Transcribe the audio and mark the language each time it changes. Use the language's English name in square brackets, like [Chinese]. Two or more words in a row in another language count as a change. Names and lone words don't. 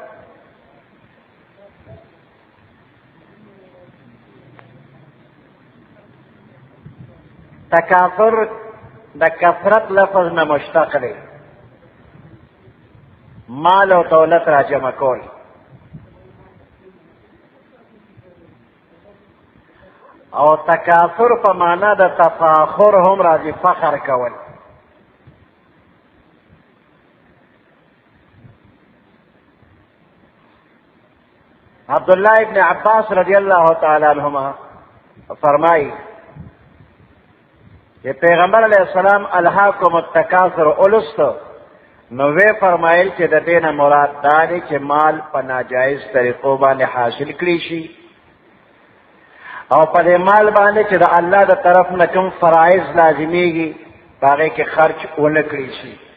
[Pashto] تکاثر د کثرت لفظ نه مشتق دی مال او دولت را جمع کول او تکاثر په معنا د تفاخر هم راځي فخر کول عبداللہ ابن عباس [Arabic] رضی اللہ تعالی عنہما [Pashto] فرمائی کہ پیغمبر [Arabic] علیہ السلام الہاکم التکاثر [Pashto] اولستو نو وی فرمایل چې د دینه مراد دا دی چې مال په ناجایز طریقو باندې حاصل کړي شي او په دې مال باندې چې د الله د طرف نه کوم فرایض لازمیږي هغې کې خرچ ونه کړي شي.